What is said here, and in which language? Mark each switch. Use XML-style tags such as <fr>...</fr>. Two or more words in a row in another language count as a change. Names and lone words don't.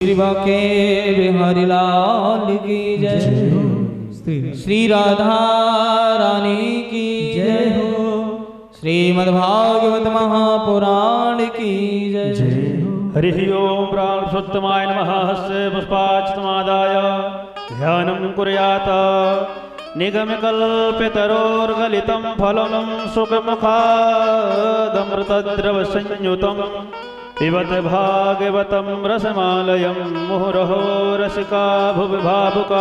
<hi>कृपा के बिहारी लाल की जय। श्री राधा रानी की जय हो। श्रीमद्भागवत महापुराण की जय हो।</hi> <sa>हरि ओम प्राणपुरुषोत्तमाय नमः। हस्य पुष्पाक्षतमादाय ध्यानं कुर्यात्। निगमकल्पतरोर्गलितं फलं सुखमुखादमृतद्रवसंयुतं पिबत भागवतं रसमालयं मुहुरहो रसिका भुवि भावुका।</sa>